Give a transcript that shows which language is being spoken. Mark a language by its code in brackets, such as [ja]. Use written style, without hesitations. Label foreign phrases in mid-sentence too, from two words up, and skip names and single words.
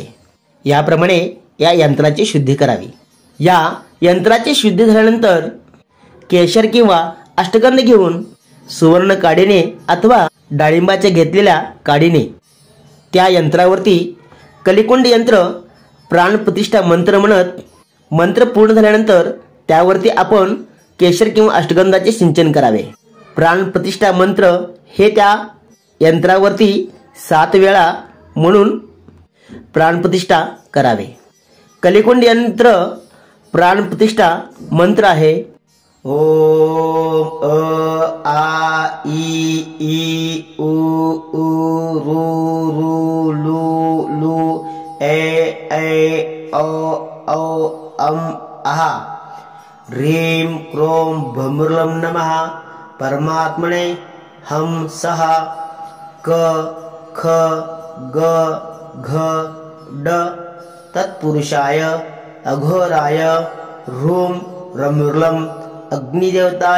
[mr] याप्रमाणे या यंत्राची शुद्धी करावी। या यंत्राची शुद्धी झाल्यानंतर केशर किंवा अष्टगंध घेऊन सुवर्ण काडीने अथवा डाळिंबाच्या घेतलेल्या काडीने त्या यंत्रावरती कलिकुंड यंत्र प्राणप्रतिष्ठा मंत्र म्हणत, मंत्र पूर्ण झाल्यानंतर त्यावरती आपण केशर किंवा अष्टगंधाचे सिंचन करावे। प्राणप्रतिष्ठा मंत्र हे त्या यंत्रावरती 7 वेळा म्हणून प्राणप्रतिष्ठा करावे। कलिकुंड यंत्र प्राणप्रतिष्ठा मंत्र आहे [sa] ओम आ ई ई उ ऊ रू रू लू लू ए ओ औ अम आहा ह्रीं क्रों भमुर्लं नमः परमात्मने हम सह क ख ग घ ड तत्पुरुषाय अघोराय ह्रूं रमुर्लं अग्निदेवताय